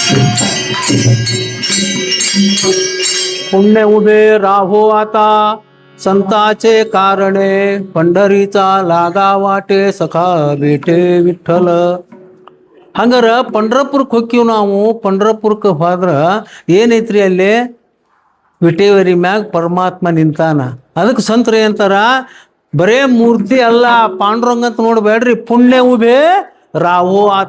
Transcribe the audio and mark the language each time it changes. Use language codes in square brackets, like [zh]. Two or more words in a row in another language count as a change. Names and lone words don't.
[mr] पुण्य उदय राहो आता संताचे कारणे पंढरीचा लागा वाटे सखा ಬೇಟೆ ವಿಠಲ. [kn] ಹಂಗಾರ ಪಂಡ್ರಪುರಕ್ಕೆ ಹೋಗ್ತೀವಿ ನಾವು. ಪಂಡ್ರಪುರಕ್ಕೆ ಹೋದ್ರ ಏನೈತ್ರಿ ಅಲ್ಲಿ? ವಿಟೇವರಿ ಮ್ಯಾಗ ಪರಮಾತ್ಮ ನಿಂತಾನ. ಅದಕ್ಕೆ ಸಂತರು ಏನಂತಾರ, ಬರೇ ಮೂರ್ತಿ ಅಲ್ಲ ಪಾಂಡುರಂಗ ಅಂತ ನೋಡ್ಬೇಡ್ರಿ, [mr] पुण्य उभे राहो आता.